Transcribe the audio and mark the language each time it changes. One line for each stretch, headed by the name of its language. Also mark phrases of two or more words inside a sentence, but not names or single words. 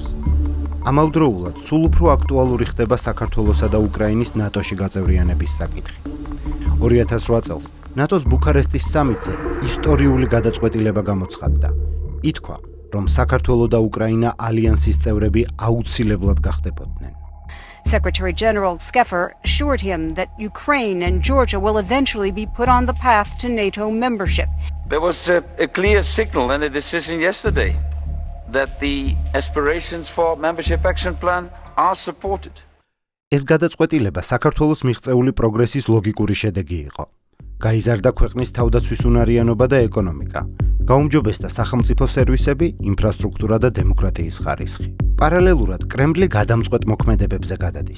Georgian: ამავდროულად სულ უფრო აქტუალური ხდება საქართველოსა და უკრაინის ნატოში გაწევრიანების საკითხი. 2008 წელს ნატოს ბუქარესტის სამიტზე ისტორიული გადაწყვეტილება გამოცხადდა. ითქვა, რომ საქართველო და უკრაინა ალიანსის წევრები აუცილებლად გახდებოდნენ.
English: Secretary General Skeffer assured him that Ukraine and Georgia will eventually be put on the path to NATO membership. There was a clear signal and a decision yesterday that the aspirations for membership action plan are supported.
Georgian: ეს გადაწყვეტილება საქართველოს მიღწეული პროგრესის ლოგიკური შედეგი იყო. გაიზარდა ქვეყნის თავდაცვის უნარიანობა და ეკონომიკა. გაუმჯობესდა სახელმწიფო სერვისები, ინფრასტრუქტურა და დემოკრატიის ხარისხი. პარალელურად კრემლი გადამწყვეტ მოქმედებებზე გადადის.